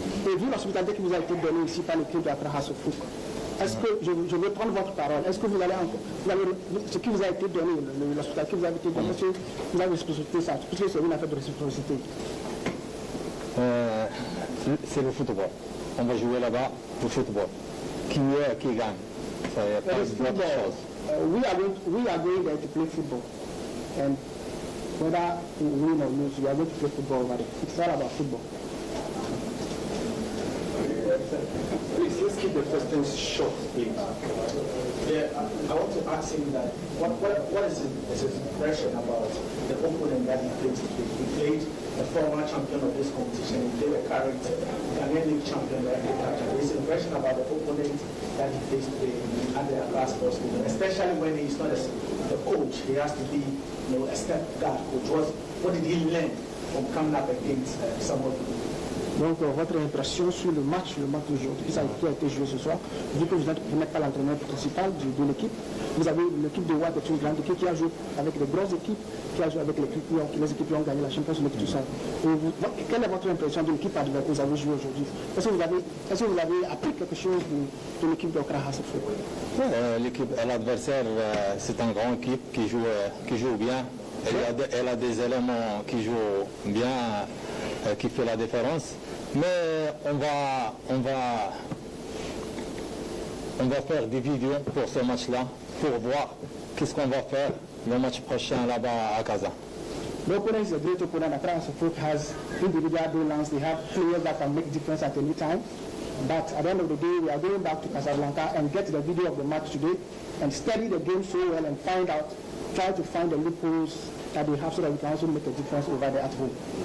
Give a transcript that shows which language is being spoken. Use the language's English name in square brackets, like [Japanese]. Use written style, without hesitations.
[French] Et vu l'hospitalité qui vous a été donnée ici par l'équipe d'Accra Hearts of Aok, est-ce que je vais prendre votre parole? Est-ce que vous allez ce qui vous a été donné, l'hospitalité qui vous a été donné, est-ce que vous avez responsabilité ça, puisque c'est une affaire de réciprocité? C'est le football. On va jouer là-bas au football. Qui gagne? Ça y a pas d'autre chose. [English] We are going there to play football, and whether we win or lose, we are going to play football over there. It's all about football. Please, let's keep the questions short, please. Yeah, I want to ask him that what is his impression about the opponent that he played today? He played the former champion of this competition, he played the current Ghanaian League champion, his impression about the opponent that he faced today at the Accra Sports League, especially when he's not the coach, he has to be a step guard coach. What did he learn from coming up against someone? [French] Donc votre impression sur le match d'aujourd'hui qui a été joué ce soir, vu que vous n'êtes pas l'entraîneur principal de l'équipe, vous avez l'équipe de WAC est une grande équipe qui a joué avec de grosses équipes, qui a joué avec les équipes qui ont gagné la Champions League, tout ça. Quelle est votre impression de l'équipe que vous avez joué aujourd'hui? Est-ce que vous avez appris quelque chose de l'équipe de Accra Hearts of Aok? L'équipe, l'adversaire, c'est une grande équipe qui joue bien. Elle a des éléments qui jouent bien, qui fait la différence. Mais on va faire des vidéos pour ce match-là, pour voir qu'est-ce qu'on va faire le match prochain là-bas à Casa. [English] The opponent is a great opponent. Accra Hearts of Aok has individual brilliance. They have players that can make difference at any time. But at the end of the day, we are going back to Casablanca and get the video of the match today and study the game so well and try to find the loopholes that they have so that we can also make a difference over there at home.